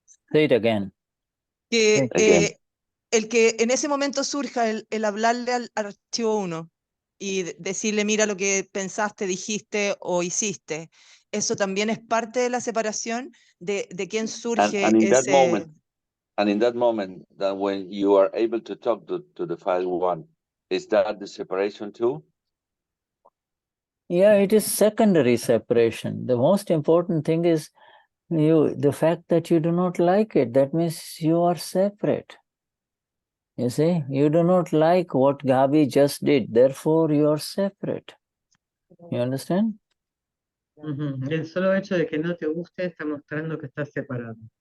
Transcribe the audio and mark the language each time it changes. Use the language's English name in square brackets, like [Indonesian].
[English] Say it again. [Spanish] Que, [English] Again. [Spanish] el que en ese momento surja el hablarle al archivo 1 y decirle, mira lo que pensaste, dijiste o hiciste, eso también es parte de la separación de quién surge [English] And in that [Spanish] ese... [English] moment, that when you are able to talk to the file 1, is that the separation too? Yeah, it is secondary separation. The most important thing is the fact that you do not like it. That means you are separate. You see, you do not like what Gabi just did. Therefore, you are separate. You understand? [Spanish] El solo hecho de que no te guste está mostrando que estás separado.